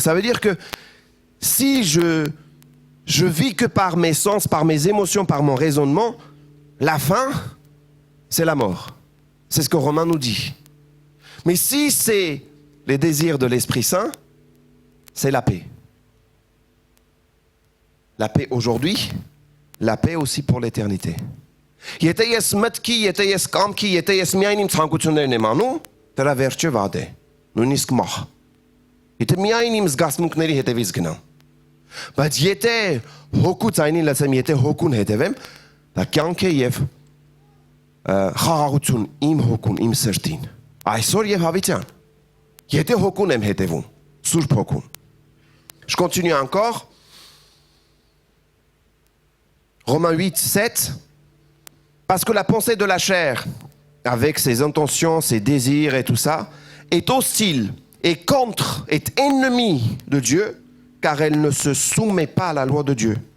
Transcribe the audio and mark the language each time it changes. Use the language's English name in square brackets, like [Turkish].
[French] Ça veut dire que si je vis que par mes sens, par mes émotions, par mon raisonnement, la fin, c'est la mort. C'est ce que Romain nous dit. Mais si c'est les désirs de l'Esprit Saint, c'est la paix. La paix aujourd'hui, la paix aussi pour l'éternité. [Armenian] Եթե ես մտքի, եթե ես կամքի, եթե ես միայն իմ ցանկություններն եմ անում, դրա վերջը վատ է, նույնիսկ մահ։ Եթե միայն իմ զգացմունքների հետևից գնամ։ Բայց եթե հոգու ցայնին լսեմ, եթե հոգուն հետևեմ, դա կյանք է եւ խաղաղություն իմ հոգուն, իմ սրտին։ Այսօր եւ հավիտյան։ Եթե հոգուն եմ հետևում, Սուրբ հոգուն։ [French] Je continue encore. Romains 8, 7. Parce que la pensée de la chair, avec ses intentions, ses désirs et tout ça, est hostile et contre, est ennemie de Dieu, car elle ne se soumet pas à la loi de Dieu.